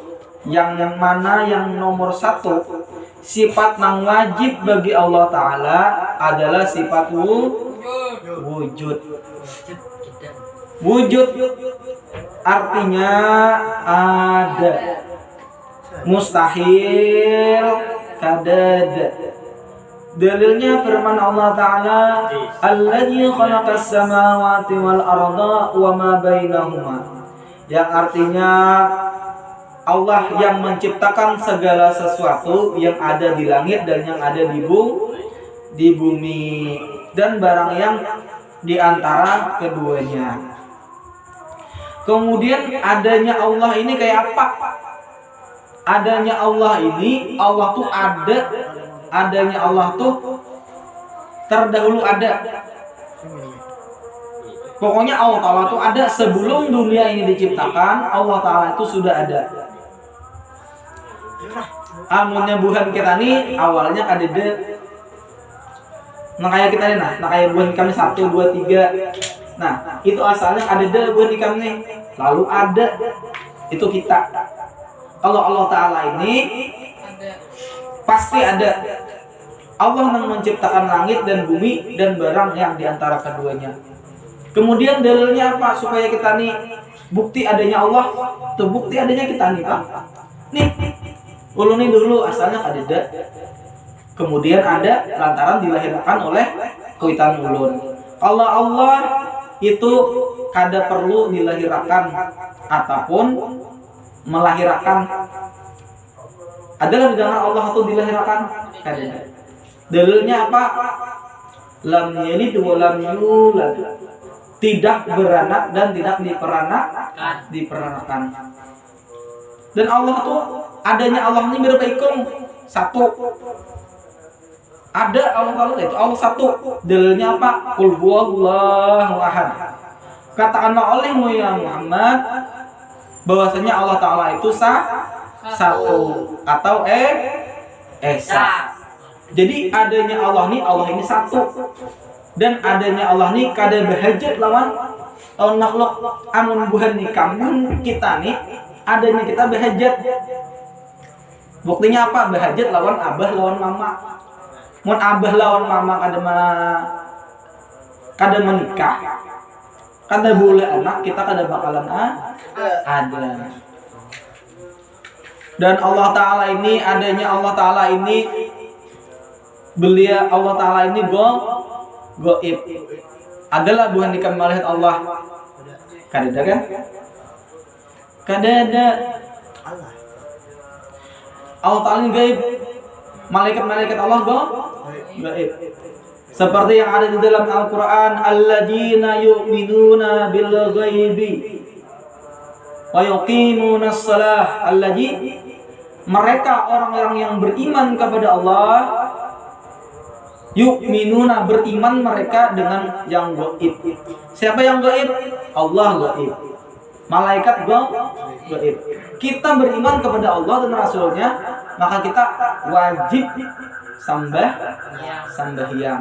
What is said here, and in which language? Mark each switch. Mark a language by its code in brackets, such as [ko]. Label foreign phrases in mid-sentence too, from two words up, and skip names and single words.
[id] Yang mana yang nomor 1 sifat nang wajib bagi Allah Ta'ala adalah sifat wujud. Wujud artinya ada, mustahil kadada. Dalilnya firman Allah Ta'ala, [ar] الذي خلق السماوات والأرض وما بينهما, [id] yang artinya Allah yang menciptakan segala sesuatu yang ada di langit dan yang ada di bumi, dan barang yang di antara keduanya. Kemudian adanya Allah ini kayak apa? Adanya Allah ini, Allah tuh ada. Adanya Allah tuh terdahulu ada. Pokoknya Allah Ta'ala tuh ada sebelum dunia ini diciptakan. Allah Ta'ala itu sudah ada. [bjn] Amunnya bukan kita nih awalnya kadede [id] Nah kayak kita nih, nah kayak buah nikam 1, 2, 3. Nah itu asalnya ada buah nikam nih. Lalu ada itu kita. Kalau Allah Ta'ala ini pasti ada. Allah yang menciptakan langit dan bumi dan barang yang diantara keduanya. Kemudian dalilnya apa? Supaya kita nih bukti adanya Allah, tuh bukti adanya kita nih Pak. [bjn] Nih, ulun nih dulu asalnya kadeda. [id] Kemudian ada lantaran dilahirkan oleh kuitan ulun. Kalau Allah itu kada perlu dilahirkan ataupun melahirkan. Adalah dengan Allah itu dilahirkan kadeda. Dalilnya apa? [ar] لم يلد ولم يولد. [id] Tidak beranak dan tidak diperanakan. Dan Allah tuh adanya Allah ini berapa ikung? Satu. Ada Allah Ta'ala itu Allah satu. Dalilnya apa? [ar] قل هو الله أحد. [id] Katakanlah olehmu ya Muhammad bahwasanya Allah Ta'ala itu satu atau esa. Jadi adanya Allah ini satu. Dan adanya Allah nih [bjn] kada berhajat lawan makhluk. Amun buhan nih kamu kita nih adanya kita berhajat. [id] Buktinya apa? [bjn] Berhajat lawan abah lawan mama. Mun abah lawan mama kada menikah, kada boleh anak, kita kada bakalan ada. [id] Dan Allah Ta'ala ini adanya Allah Ta'ala ini Allah Ta'ala ini goib. Adalah bukan nikam melihat Allah. Kadada kan? Kadada. Allah Ta'ala ini gaib. Malaikat-malaikat Allah gaib. Seperti yang ada di dalam Al-Quran, [ar] الذين يؤمنون بالغيب ويقيمون الصلاة. [id] Mereka orang-orang yang beriman kepada Allah. Yu'minuna beriman mereka dengan yang gaib. Siapa yang gaib? Allah gaib. Malaikat gaib. Kita beriman kepada Allah dan Rasulnya, maka kita wajib sembahyang.